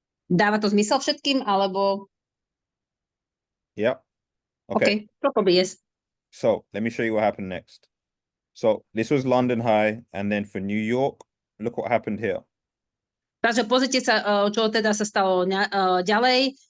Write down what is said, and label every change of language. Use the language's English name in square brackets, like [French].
[Slovak] Dáva to zmysel všetkým, alebo... [English] Yeah. Okay, probably yes. So let me show you what happened next. So this was London high, and then for New York, look what happened here. [Slovak] Takže pozrite sa, čo teda sa stalo ďalej.